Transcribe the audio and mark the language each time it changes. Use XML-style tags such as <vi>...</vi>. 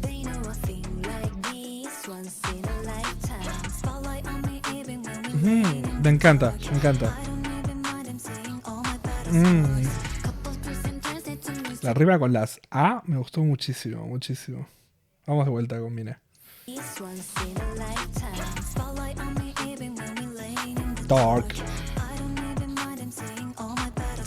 <en>They know a thing like this once in a lifetime. Spotlight on me even when we lay in</en> <es>Me encanta, me encanta.</es> <en>I don't even mind them saying all my battle scars. Couple twists and turns lead to me</en> <es>La rima con las A me gustó muchísimo, muchísimo. Vamos de vuelta con Mina.</es> <en>this once in a lifetime. Spotlight on me even when we lay in the Dark. I don't even mind them saying all my battle</en>